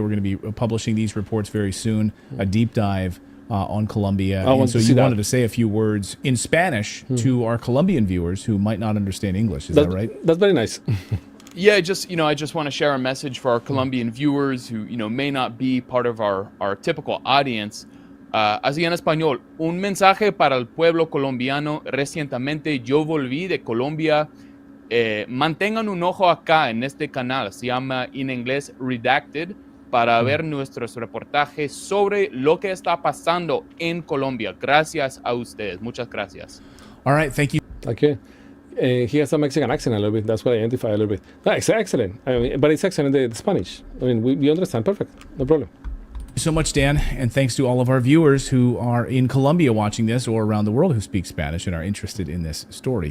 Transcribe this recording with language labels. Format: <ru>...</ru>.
<en>We're going to be publishing these reports very soon, a deep dive on Colombia. And so you wanted to say a few words in Spanish to our Colombian viewers who might not understand English. Is that right? That's very nice. Yeah, I just want to share a message for our Colombian viewers who, may not be part of our typical audience.</en> <es>Así en español, un mensaje para el pueblo colombiano. Recientemente yo volví de Colombia. Mantengan un ojo acá en este canal. Se llama en inglés Redacted, para ver nuestros reportajes sobre lo que está pasando en Colombia. Gracias a ustedes. Muchas gracias.</es> <en>All right, thank you. Okay. He has a Mexican accent a little bit. That's what I identify a little bit. No, it's excellent. But it's excellent in the Spanish. We understand perfect. No problem. Thank you so much, Dan, and thanks to all of our viewers who are in Colombia watching this, or around the world who speak Spanish and are interested in this story.</en>